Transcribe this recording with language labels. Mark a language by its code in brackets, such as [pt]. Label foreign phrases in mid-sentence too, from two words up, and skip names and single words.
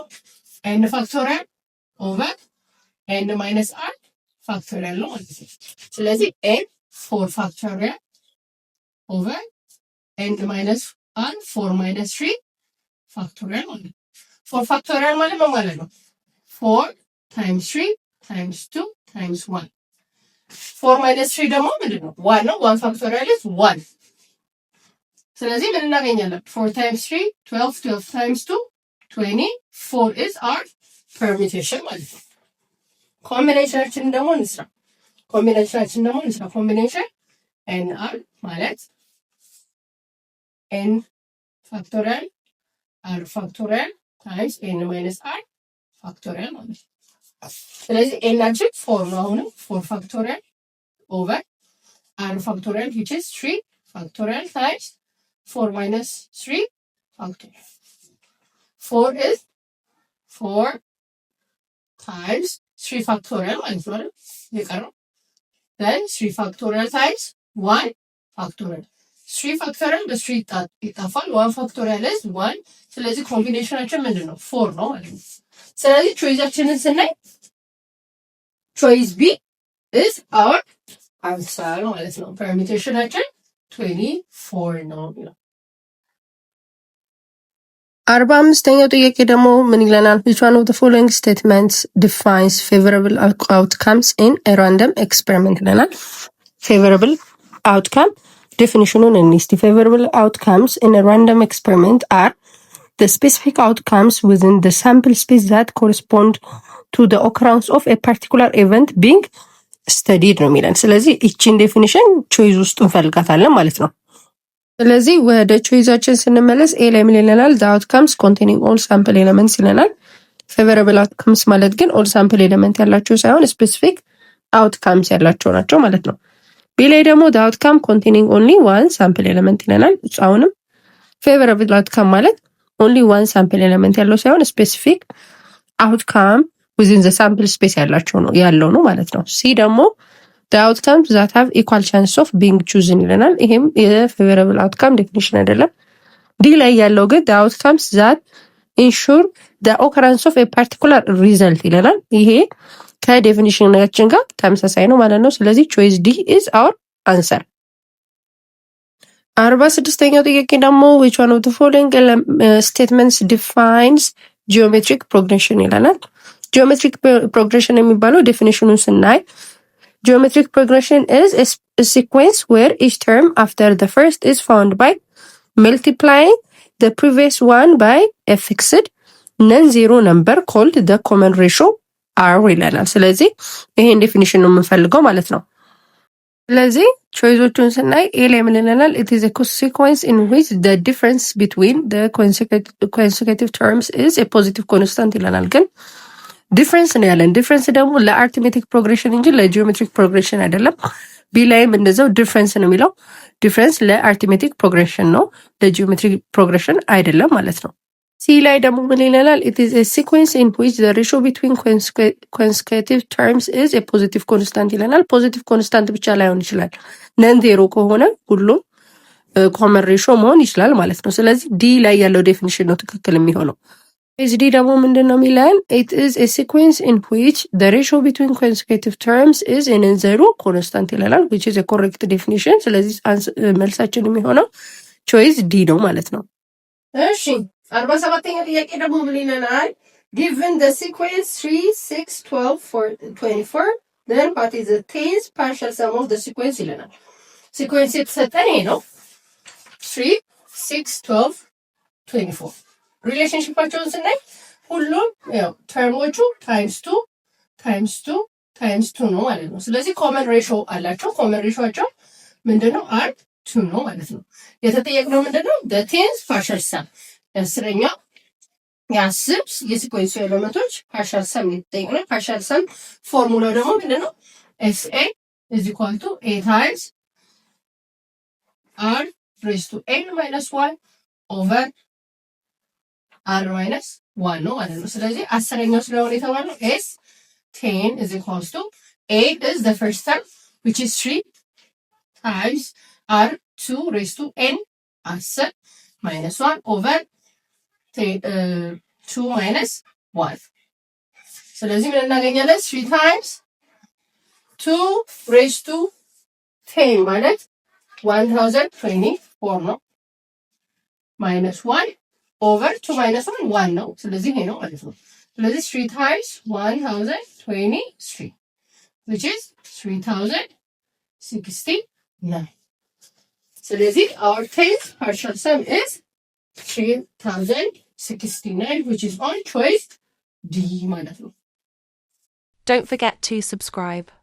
[en] n factorial over n minus r factorial [am] ነው ማለት ነው። ስለዚህ [en] n 4 factorial over n minus 1 4 minus 3 factorial [am] ማለት ነው። 4 ፋክቶሪያል ማለት ምን ማለት ነው? [en] 4 times 3 times 2 times 1 4 minus 3 [am] ደግሞ ምንድን ነው? 1 ነው። 1 [en] factorial is [am] 1 ስለዚህ ምን እናገኛለን? [en] 4 times 3 12 12 times 2 24 is our permutation [am] ማለት ነው። ኮምቢኔሽናችንን ደግሞ እንስራ። [en] combination n r ማለት n factorial r factorial times n minus r factorial [am] ማለት ነው። ስለዚህ ኤናችን 4 ነው። አሁንም [en] 4 factorial over r factorial which is 3 factorial times 4 minus 3 factorial. 4 is 4 times 3 factorial [am] ማለት ነው የቀረው። [en] then 3 factorial times 1 factorial. [am] 3 factorial በ3 ይጣፋል። 1 [en] factorial is [am] 1። ስለዚህ ኮምቢኔሽናችን ምንድን ነው? 4 ነው ማለት ነው። ስለዚህ ቾይዛችንን ስናይ [en] choice B is our answer [am] ማለት ነው። ፐርሚቴሽናችን 24 ነው የሚለው። 45ኛው ጥያቄ ደግሞ ምን ይለናል? [en] which one of the following statements defines favorable outcomes in a random experiment ይለናል። favorable outcome definitionን እንስቲ። favorable outcomes in a random experiment are the specific outcomes within the sample space that correspond to the occurrence of a particular event being studied [am] ነው የሚለን። ስለዚህ እቺን [en] definition choice [am] ውስጥ እንፈልጋታለን ማለት ነው። ስለዚህ ወደ ቾይዛችን ስንመለስ ኤ ላይ ምን ይለናል? [en] the outcomes containing all sample elements ይለናል። favorable outcomes [am] ማለት ግን [en] all sample element [am] ያላቸው ሳይሆን [en] specific outcomes [am] ያላቸው ናቸው ማለት ነው። ቢ ላይ [en] ደግሞ the outcome containing only one sample element [am] ይለናል። አሁንም [en] favorable outcome ማለት only one sample element ያለው ሳይሆን specific outcome within the sample space [am] ያለው ነው ማለት ነው። ሲ ደግሞ [en] the outcomes that have equal chance of being chosen [am] ይለናል። ይሄም [en] የfavorable outcome definition [am] አይደለም። ዲ ላይ ያለው ግን [en] the outcomes that ensure the occurrence of a particular result [am] ይለናል። ይሄ ከዴፊኒሽናችን ጋር ተመሳሳይ ነው ማለት ነው። ስለዚህ [en] choice D is our answer። [am] 46ኛው ጥያቄ ደግሞ [en] which one of the following statements defines geometric progression ይለናል። geometric progression [am] የሚባለው ዴፊኒሽኑን ስናይ [en] geometric progression is a sequence where each term after the first is found by multiplying the previous one by a fixed non-zero number called the common ratio R [am] ይለናል። ስለዚህ ይሄን ዴፊኒሽን ነው የምንፈልገው ማለት ነው። ስለዚህ ቾይዞቹን ስናይ ኤ ላይ ምን ይለናል? [en] it is a sequence in which the difference between the consecutive terms is a positive constant [am] ይለናል። ግን ዲፍረንስ ነው ያለን። ዲፍረንስ ደግሞ [en] ለarithmetic progression [am] እንጂ [en] ለgeometric progression [am] አይደለም። ቢ ላይም እንደዛው ዲፍረንስ ነው የሚለው። ዲፍረንስ [en] ለarithmetic progression [am] ነው፣ [en] ለgeometric progression [am] አይደለም ማለት ነው። ሲ ላይ ደግሞ ምን ይለናል? [en] it is a sequence in which the ratio between consecutive terms is a positive constant [am] ይለናል። [en] positive constant [am] ብቻ ላይሆን ይችላል፣ [en] non zero [am] ከሆነ ሁሉም [en] common ratio [am] መሆን ይችላል ማለት ነው። ስለዚህ ዲ ላይ ያለው ዴፊኒሽን ነው ትክክል የሚሆነው። ዲ ደግሞ ምንድን ነው የሚለን? [en] it is a sequence in which the ratio between consecutive terms is a non-zero constant ይለናል, which is a correct definition። [am] ስለዚህ መልሳችን የሚሆነው [en] choice D [am] ነው ማለት ነው። እሺ 47ኛ ጥያቄ ደግሞ ምን ይለናል? [en] given the sequence 3 6 12 24 then what is the tenth partial sum of the sequence [am] ይለናል። ሲኩዌንስ የተሰጠን ይሄ ነው 3 6 12 24 ሪሌሽንሺፓቸውን ስናይ ሁሉም ያው ተርሞቹ ታይምስ 2 ነው ማለት ነው። ስለዚህ [en] common ratio [am] አላቸው። ኮመን ሬሾቸው ምንድነው? አር 2 ነው ማለት ነው። የተጠየቅነው ምንድነው? [en] the tenth partial sum [am] የአስረኛው የአስር የሲኩዌንሱ ኤሌመንቶች [en] partial sum [am] የተጠየቅነው። [en] partial sum [am] ፎርሙላው ደግሞ ምንድነው? [en] SA is equal to A times R raised to N minus 1 over R minus 1 [am] ነው ማለት ነው። ስለዚህ አስረኛው ስለሆነ የተባለው [en] S 10 is equals to 8 is the first term which is 3 times R 2 raised to N 10 minus 1 over 2 minus 1 [am] ስለዚህ ምን እናገኛለን? [en] 3 times 2 raised to 10 ማለት 1024 ነው minus 1 over 2 minus 1 [am] ነው። ስለዚህ ይሄ ነው ማለት ነው። ስለዚህ [en] 3 times 1023 which is 3069 ስለዚህ our 10th partial sum is 3069 which is on choice D [am] ማለት ነው። [en] Don't forget to subscribe.